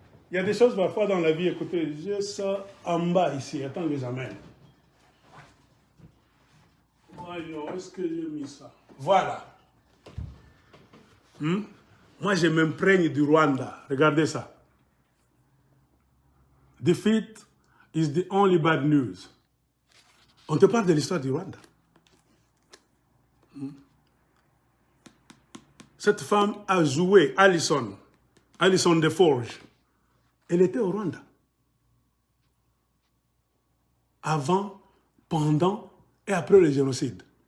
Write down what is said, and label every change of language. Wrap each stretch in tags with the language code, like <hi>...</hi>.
<fr>Il y a des choses parfois dans la vie, écoutez, j'ai ça en bas ici. Attends que j'amène. Voyons, est-ce que j'ai mis ça? Voilà. Moi, je m'imprègne du Rwanda. Regardez ça.</fr> <en>Defeat is the only bad news.</en> <fr>On te parle de l'histoire du Rwanda. Cette femme a joué Alison Deforge. Elle était au Rwanda. Avant, pendant et après le génocide.</fr>